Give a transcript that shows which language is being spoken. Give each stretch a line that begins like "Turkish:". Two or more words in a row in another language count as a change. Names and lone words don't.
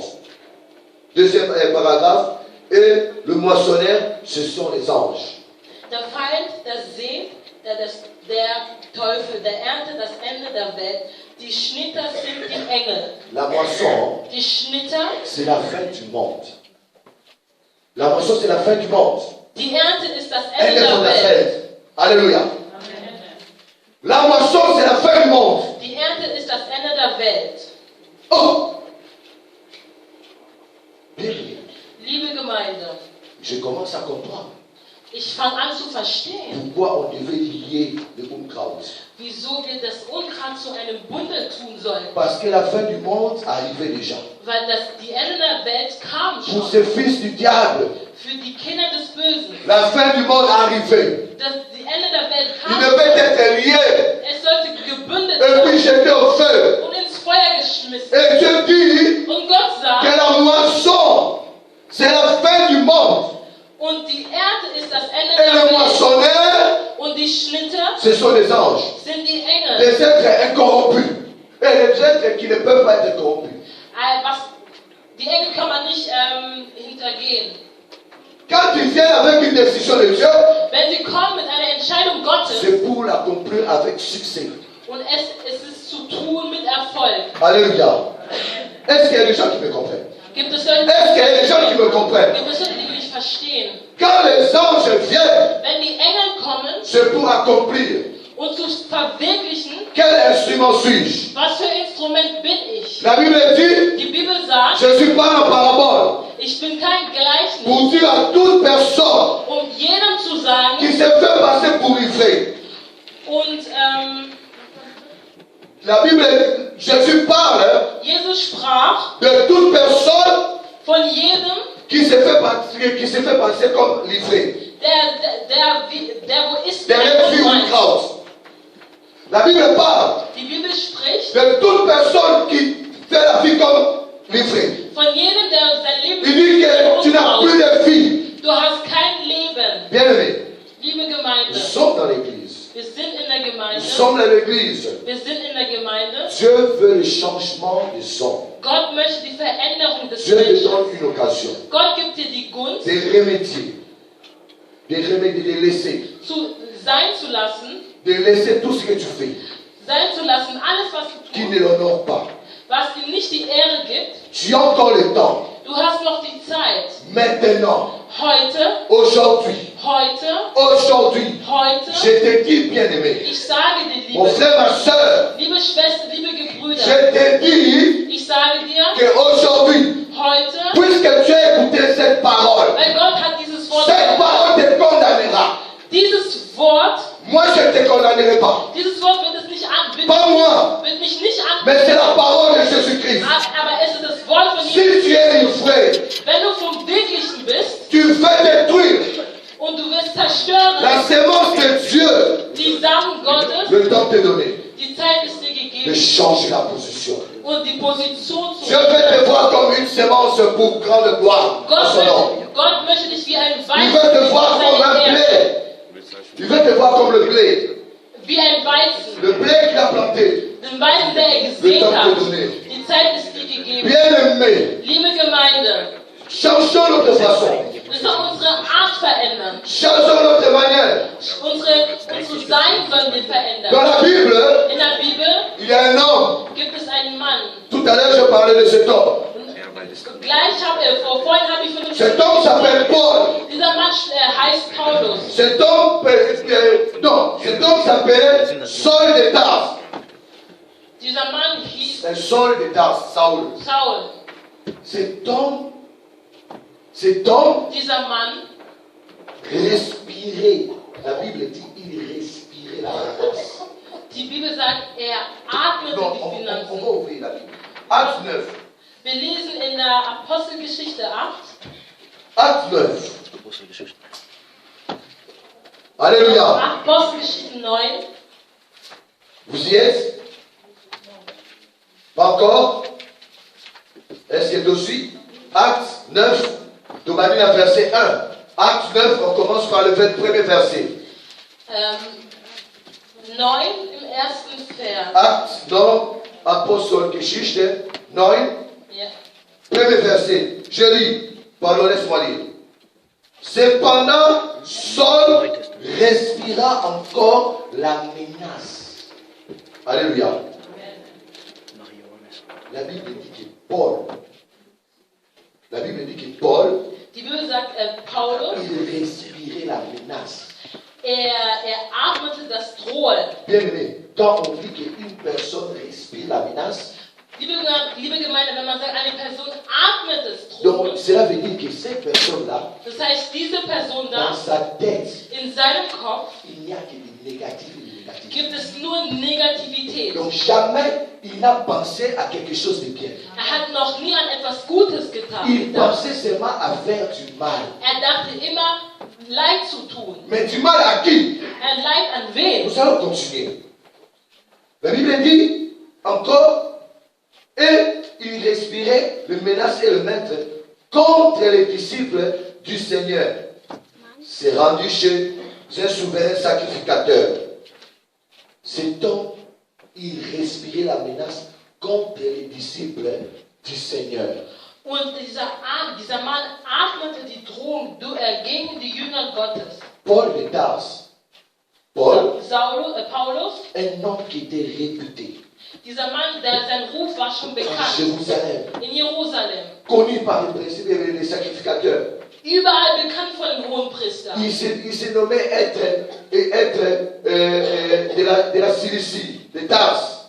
French: Deuxième paragraphe. Et le moissonneur, ce sont les anges.
German: Der Feind, der Sät, der Teufel, der Ernte, das Ende der Welt. Die Schnitter sind die Engel.
French: La moisson,
German: Die Schnitter,
French: c'est la fin du monde. La moisson, c'est la fin du monde.
German: die Ernte ist das
French: Elle
German: Ende
French: est von
German: der der Welt. Welt.
French: Alléluia. La moisson, c'est la fin du monde.
German: Die Ernte ist das Ende der Welt.
French: Oh! Bien, bien.
German: Liebe Gemeinde,
French: Je commence à comprendre
German: ich fange an zu verstehen,
French: pourquoi on devait lier le Unkraut.
German: wieso wir das Unkraut zu einem Bundel tun sollen.
French: Parce que la fin du monde arrivait déjà.
German: Weil die Ende der Welt kam
French: Pour
German: schon.
French: ces fils du diable,
German: Für die Kinder des Bösen.
French: la fin du monde arrivait.
German: Die Ende der Welt
French: Il
German: kam
French: devait
German: schon.
French: être lié
German: Es sollte gebündelt
French: et puis
German: sein
French: jeté au feu.
German: und ins Feuer geschmissen.
French: Et Dieu dit
German: Und Gott
French: que
German: sagt,
French: la moisson, c'est la fin du monde.
German: und die Ernte ist das Ende
French: Et
German: der
French: le
German: Welt.
French: moissonneur,
German: Und die Schnitter
French: ce sont les anges.
German: sind die Engel.
French: Les êtres incorrompus. Et les êtres qui ne peuvent pas être corrompus.
German: Die Engel kann man nicht hintergehen.
French: Quand ils viennent avec une décision de Dieu,
German: Wenn sie kommen mit einer Entscheidung Gottes
French: c'est pour l'accomplir avec succès.
German: und es ist zu tun mit Erfolg.
French: Alléluia. Est-ce qu'il y a des gens qui me comprennent?
German: Gibt es Leute,
French: Est-ce qu'il y a des gens qui me comprennent?
German: gibt es Leute, die mich verstehen?
French: Quand les anges viennent,
German: Wenn die Engel kommen
French: c'est pour accomplir.
German: und zu verwirklichen,
French: Quel instrument suis-je?
German: was für Instrument bin ich?
French: La Bible dit,
German: Die Bibel sagt,
French: je suis pas en parabole.
German: ich bin kein Gleichnis,
French: Pour dire à toute personne
German: um jedem zu
French: qui
German: sagen
French: se fait passer pour ivré.
German: und
French: La Bible, Jésus parle
German: Jesus sprach
French: de toute personne
German: von jedem,
French: qui se fait passer comme livré.
German: der wo ist Der der
French: vie ou
German: Unrein. Kraut.
French: La Bible parle
German: Die Bibel spricht
French: de toute personne qui fait la vie comme livré.
German: von jedem, der sein Leben
French: Il dit que tu n'as plus de vie.
German: Du hast kein Leben.
French: Bien-aimé,
German: Liebe
French: nous
German: Gemeinde,
French: sommes dans l'église.
German: wir sind in der
French: Nous
German: Gemeinde.
French: sommes dans l'église.
German: Wir sind in der Gemeinde.
French: Dieu veut le changement des hommes.
German: Gott möchte die Veränderung des
French: Dieu te
German: Menschen.
French: donne une occasion
German: Gott gibt dir die Gunst,
French: de remédier, de laisser,
German: sein zu lassen,
French: de laisser tout ce que tu fais
German: sein zu lassen, alles was du
French: qui
German: tust,
French: ne l'honore pas.
German: was ihm nicht die Ehre gibt.
French: Tu as encore le temps.
German: Du hast noch die Zeit.
French: Maintenant,
German: Heute,
French: aujourd'hui, je te dis, bien-aimé,
German: ich sage dir,
French: mon frère, ma soeur,
German: liebe Schwester, liebe Gebrüder,
French: je te dis
German: ich sage dir,
French: qu'aujourd'hui,
German: heute,
French: puisque tu as écouté cette parole,
German: weil Gott hat dieses Wort
French: cette
German: gehört.
French: parole te
German: Wort,
French: moi je ne te condamnerai pas.
German: dieses Wort wird es nicht
French: Pas moi,
German: wird mich nicht
French: mais c'est la
German: an.
French: parole de Jésus-Christ.
German: Aber es ist das Wort von
French: Si
German: Jesus.
French: tu es une vraie,
German: Wenn du vom Wirklichen bist
French: tu veux détruire
German: und du wirst zerstören,
French: la sémence de Dieu.
German: die Samen Gottes,
French: Le temps t'est donné
German: die Zeit ist dir
French: de
German: gegeben
French: changer la position.
German: und die Position zu
French: Dieu veut te voir comme une sémence pour grande gloire. à son nom.
German: Gott möchte dich wie ein
French: Il veut te voir comme un
German: Weizen,
French: blé. Il veut te voir comme le blé.
German: wie ein Weizen,
French: Le blé qu'il a planté.
German: den Weizen, der er
French: Le
German: gesät
French: temps
German: hat.
French: t'est donné.
German: Die Zeit ist dir gegeben.
French: Bien-aimé,
German: Liebe Gemeinde,
French: changeons notre façon.
German: wir sollen unsere Art verändern.
French: Changeons notre manière.
German: Unsere Sein sollen wir
French: Dans
German: verändern.
French: la Bible,
German: In der Bibel
French: il y a un homme.
German: gibt es einen Mann.
French: Tout à l'heure, je parlais de cet homme.
German: Vorhin habe ich von dem
French: Cet homme s'appelle Paul.
German: Dieser Mann heißt Paulus.
French: Cet homme, non, cet homme s'appelle Saul de Tarse.
German: Dieser Mann hieß
French: C'est Saul de Tarse, Saul.
German: Saul.
French: Cet homme
German: Dieser Mann
French: respirait. La Bible dit il respirait la menace.
German: Die Bibel sagt, er atmete
French: Non,
German: die
French: on
German: Finanzen.
French: va ouvrir la Bible. Acte 9.
German: Wir lesen in der Apostelgeschichte 8.
French: Acte 9. Alléluia.
German: Apostelgeschichte 9.
French: Vous y êtes? Pas encore? Est-ce que tu suis? Acte 9. Donc, on a lu le verset 1. Acte 9, on commence par le premier verset.
German: 9 im ersten Vers.
French: Acte 9, Apostelgeschichte 9.
German: Ja.
French: Premier verset, je lis, pardon, laisse-moi lire. Cependant, Saul respira encore la menace. Alléluia. La Bible dit que Paul,
German: Die Bibel sagt, Paulus,
French: il respirait la menace.
German: er atmete das Drohen.
French: Bien aimé, quand on dit qu'une personne respire la menace,
German: Liebe Gemeinde, wenn man sagt, eine Person atmet das Drohen,
French: donc cela veut dire que cette personne-là,
German: das heißt, diese Person
French: dans
German: da,
French: sa tête,
German: in seinem Kopf
French: il n'y a que des négatifs et des négatifs.
German: gibt es nur Negativität.
French: Donc jamais il n'a pensé à quelque chose de bien.
German: Hat noch nie an etwas Gutes getan.
French: Il pensait seulement à faire du mal.
German: Dachte immer, Leid zu tun.
French: Mais du mal à qui?
German: Leid an wen?
French: Nous allons continuer. La Bible dit encore, et il respirait le menace et le maître contre les disciples du Seigneur. C'est rendu chez un souverain sacrificateur. Cet homme, il respirait la menace contre les disciples du Seigneur.
German: Und dieser Mann atmete die Drohung gegen die Jünger Gottes.
French: Paul de Tarse. Paul,
German: Paulus,
French: un homme qui était réputé.
German: Dieser Mann, sein Ruf war schon
French: En
German: bekannt.
French: Jérusalem,
German: In Jerusalem.
French: connu par les principes et les sacrificateurs.
German: Überall bekannt von den Hohenpriestern.
French: Il se nommait être de la Cilicie, de Tarse.